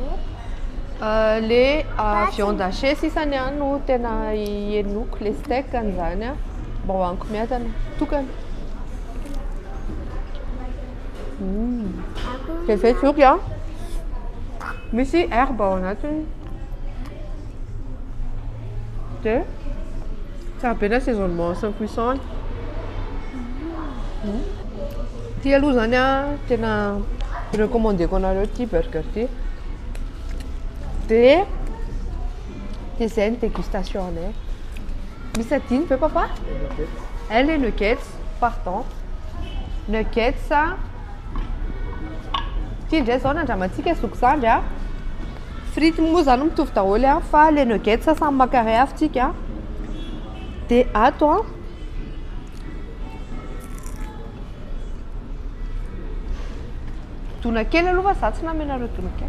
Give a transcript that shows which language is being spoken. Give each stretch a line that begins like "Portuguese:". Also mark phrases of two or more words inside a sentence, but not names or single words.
French: le viande hachée
Malagasy: sisany no tena henoko le steak an'izany mba hoaniko miatana tokana dia zay tsoky misy herbe ao anatiny dia tsara be ny assaisonnement sy ny cuisson. Ty aloha zany a tena recommandeko anareo ty burger ty. De zay ny dégustation anay. Misy adiny ve papa?
French: Les nuggets, pardon.
Malagasy: Nuggets. Ty indray zao nandramantsika sokizandry a. Frity moa zany mitovy daholo a, fa
French: les nuggets
Malagasy: samy maka ray avy tsika. De ato a dona kely aloha fa za tsy namenareo dona kely.